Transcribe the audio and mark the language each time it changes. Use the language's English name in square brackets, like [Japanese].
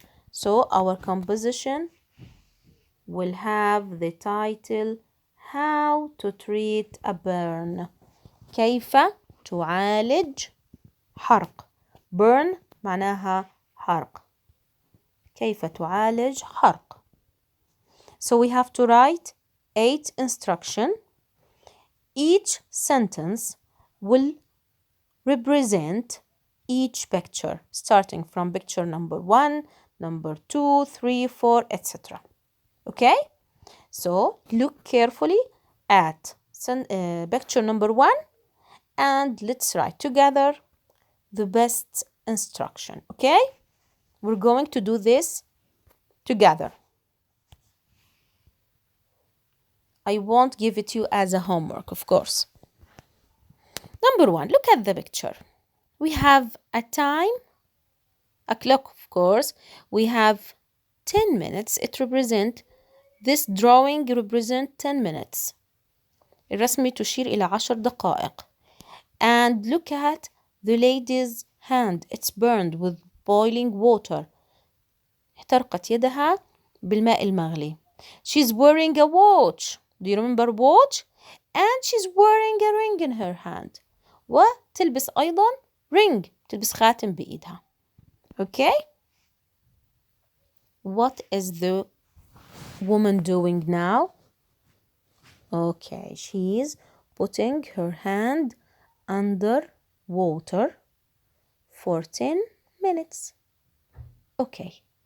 [English] So our composition will have the title How to treat a burn. [Arabic] كيف تعالج حرق. Burn معناها حرق. كيف تعالج حرق. [English] So we have to write 8 instructions. Each sentence will represent each picture, starting from picture number 1, number 2, 3, 4, etc. Okay? So look carefully at picture number 1 and let's write together the best instruction. Okay? We're going to do this together. I won't give it to you as a homework, of course. Number 1, look at the picture. We have a time, a clock, of course. We have 10 minutes. This drawing represents 10 minutes. [Arabic] الرسمة تشير إلى 10 دقائق. [English] And look at the lady's hand. It's burned with boiling water. [Arabic] احترقت يدها بالماء المغلي. [English] She's wearing a watch. Do you remember watch? And she's wearing a ring in her hand. [Arabic] وتلبس أيضا ring. تلبس خاتم بإيدها. Okay? [English] What is the woman doing now? Okay, she's putting her hand under water for 10 minutes. Okay.